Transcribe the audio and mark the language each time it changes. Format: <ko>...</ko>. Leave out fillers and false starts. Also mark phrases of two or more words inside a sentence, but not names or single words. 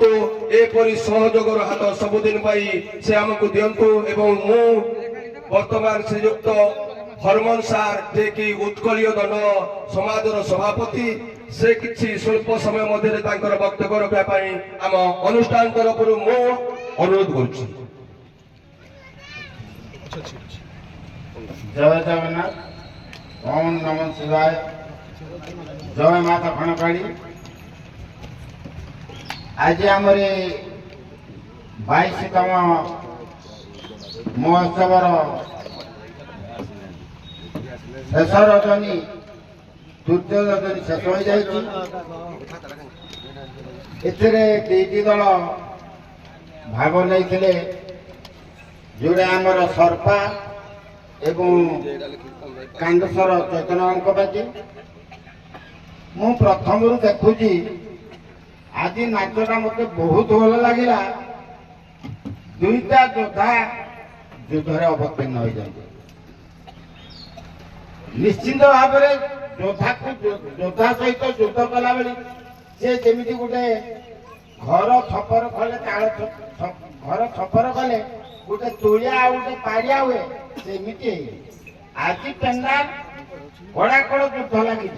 <or>ଏପରି ସହଯୋଗର ହାତ ସବୁଦିନ ପାଇଁ ସେ ହମକୁ ଦିଅନ୍ତୁ। ଏବଂ ମୁଁ ବର୍ତ୍ତମାନ ଶ୍ରୀଯୁକ୍ତ ହରମନ ସାର ଯେ କି ଉତ୍କଳୀୟ ଦଣ୍ଡ ସମାଜର ସଭାପତି ସେ କିଛି ସ୍ୱଳ୍ପ ସମୟ ମଧ୍ୟରେ ତାଙ୍କର ବକ୍ତବ୍ୟ ରଖିବା ପାଇଁ ଆମ ଅନୁଷ୍ଠାନ ତରଫରୁ ମୁଁ ଅନୁରୋଧ କରୁଛି। ଜୟ ଜଗନ୍ନାଥ, ଓମ୍ ନମଃ ଶିବାୟ, ଜୟ ମାତା ଖଣକାଡ଼ି। ଆଜି ଆମର 22ତମ ମହୋତ୍ସବ ଶେଷ ରଜନୀ ତୃତୀୟ ରଜନୀ ଶେଷ ହୋଇ ଯାଉଛି। ଦୁଇଟି ଦଳ ଭାଗ ନାହିଁ ଯୋଡ଼ା ଆମର ସର୍ପା ଏବଂ କାଣ୍ଡେଶ୍ୱର ଚୈତନ୍ୟଙ୍କ ପାଖି ମୁଁ ପ୍ରଥମରୁ ଦେଖୁଛି ଆଜି ନାଚଟା ମୋତେ ବହୁତ ଭଲ ଲାଗିଲା। ଦୁଇଟା ଯୋଦ୍ଧା ଯୁଦ୍ଧରେ ଅବତୀର୍ଣ୍ଣ ହୋଇଛନ୍ତି। ନିଶ୍ଚିନ୍ତ ଭାବରେ ଯୋଦ୍ଧା ସହିତ ଯୁଦ୍ଧ କଲାବେଳେ ସେ ଯେମିତି ଗୋଟେ ଘର ଛପର କଲେ ଘର ଛପର କଲେ ଗୋଟେ ତୁଳିଆ ଆଉ ଗୋଟେ ପାରିଆ ହୁଏ, ସେମିତି ଆଜି ପେଣ୍ଡାଲ କଡ଼ାକଡ଼ ଯୁଦ୍ଧ ଲାଗିଛି।</or>